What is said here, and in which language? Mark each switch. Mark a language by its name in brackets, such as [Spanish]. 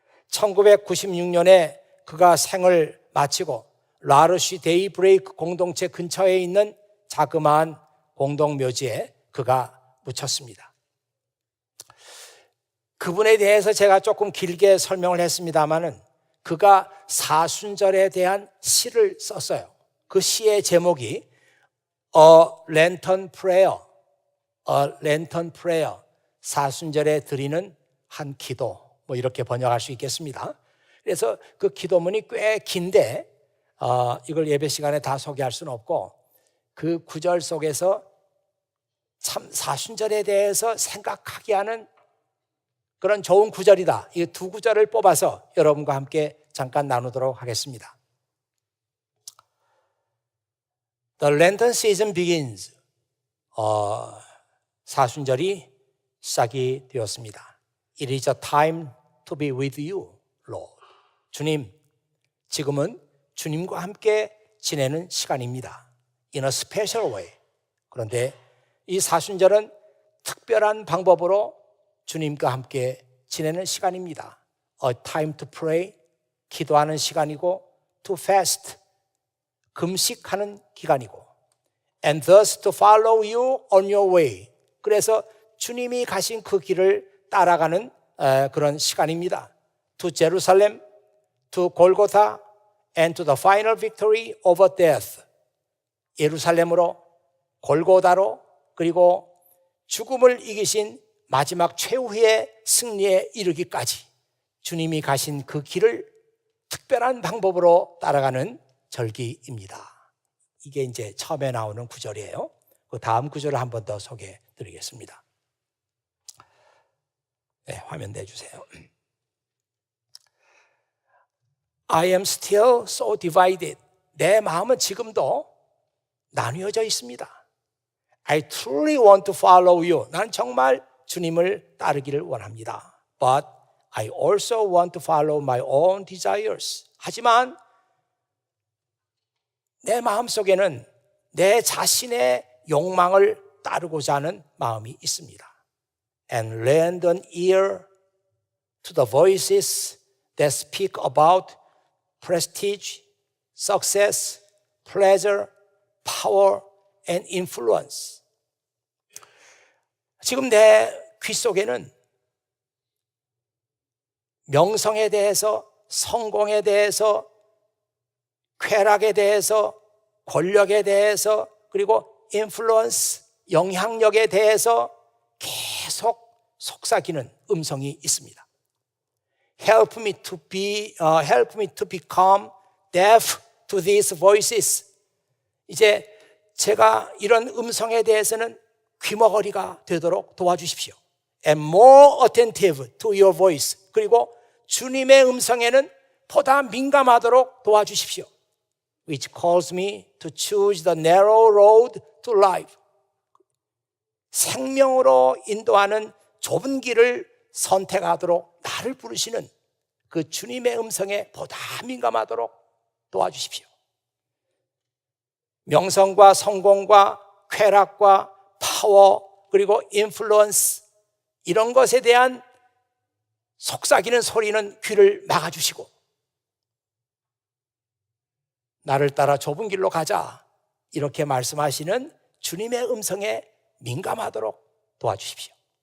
[Korean] 1996년에 그가 생을 마치고 라루시 데이브레이크 공동체 근처에 있는 자그마한 공동묘지에 그가 묻혔습니다. 그분에 대해서 제가 조금 길게 설명을 했습니다마는 그가 사순절에 대한 시를 썼어요. 그 시의 제목이 A Lantern Prayer, A Lantern Prayer, 사순절에 드리는 한 기도, 뭐 이렇게 번역할 수 있겠습니다. 그래서 그 기도문이 꽤 긴데 이걸 예배 시간에 다 소개할 수는 없고, 그 구절 속에서 참 사순절에 대해서 생각하게 하는 그런 좋은 구절이다. 이 두 구절을 뽑아서 여러분과 함께 잠깐 나누도록 하겠습니다. [English] The Lenten season begins. [Korean] 사순절이 시작이 되었습니다. [English] It is a time to be with you, Lord. [Korean] 주님, 지금은 주님과 함께 지내는 시간입니다. [English] In a special way. [Korean] 그런데 이 사순절은 특별한 방법으로 주님과 함께 지내는 시간입니다. [English] A time to pray, [Korean] 기도하는 시간이고, [English] to fast, [Korean] 금식하는 기간이고, [English] and thus to follow you on your way. [Korean] 그래서 주님이 가신 그 길을 따라가는 그런 시간입니다. [English] To Jerusalem, to Golgotha, and to the final victory over death. [Korean] 예루살렘으로, 골고다로, 그리고 죽음을 이기신 마지막 최후의 승리에 이르기까지 주님이 가신 그 길을 특별한 방법으로 따라가는 절기입니다. 이게 이제 처음에 나오는 구절이에요. 그 다음 구절을 한 번 더 소개해 드리겠습니다. 네, 화면 내주세요. [English] I am still so divided. [Korean] 내 마음은 지금도 나뉘어져 있습니다. [English] I truly want to follow you. [Korean] 난 정말 주님을 따르기를 원합니다. [English] But I also want to follow my own desires. [Korean] 하지만 내 마음속에는 내 자신의 욕망을 따르고자 하는 마음이 있습니다. [English] And lend an ear to the voices that speak about prestige, success, pleasure, power, and influence. [Korean] 지금 내 귀 속에는 명성에 대해서, 성공에 대해서, 쾌락에 대해서, 권력에 대해서, 그리고 인플루언스, 영향력에 대해서 계속 속삭이는 음성이 있습니다. [English] Help me to become deaf to these voices. [Korean] 이제 제가 이런 음성에 대해서는 귀머거리가 되도록 도와주십시오. [English] And more attentive to your voice. [Korean] 그리고 주님의 음성에는 보다 민감하도록 도와주십시오. [English] Which calls me to choose the narrow road to life. [Korean] 생명으로 인도하는 좁은 길을 선택하도록 나를 부르시는 그 주님의 음성에 보다 민감하도록 도와주십시오. 명성과 성공과 쾌락과 파워, 그리고 인플루언스, 이런 것에 대한 속삭이는 소리는 귀를 막아주시고, 나를 따라 좁은 길로 가자, 이렇게 말씀하시는 주님의 음성에 민감하도록 도와주십시오.